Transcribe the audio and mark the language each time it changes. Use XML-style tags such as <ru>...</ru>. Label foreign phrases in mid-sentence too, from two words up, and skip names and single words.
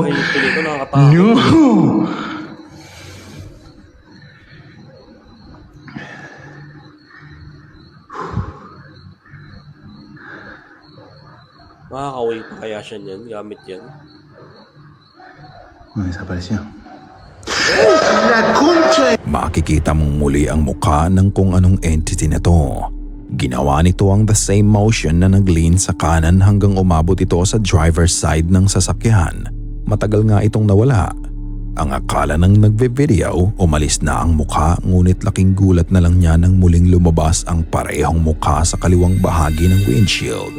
<tl>Ay, yung pili ko nakakatakot.</tl> <es>No.</es> <tl>Makakaway pa kaya siya niyan, gamit yan.</tl> <es>No, desapareció. La concha.</es> <tl>Makikita mong muli ang mukha ng kung anong entity na to. Ginawa nito ang</tl> <en>the same motion</en> <tl>na nag-lean sa kanan hanggang umabot ito sa</tl> <en>driver's side</en> <tl>ng sasakyan. Matagal nga itong nawala. Ang akala ng nagbe-video, umalis na ang mukha ngunit laking gulat na lang niya nang muling lumabas ang parehong mukha sa kaliwang bahagi ng windshield.</tl>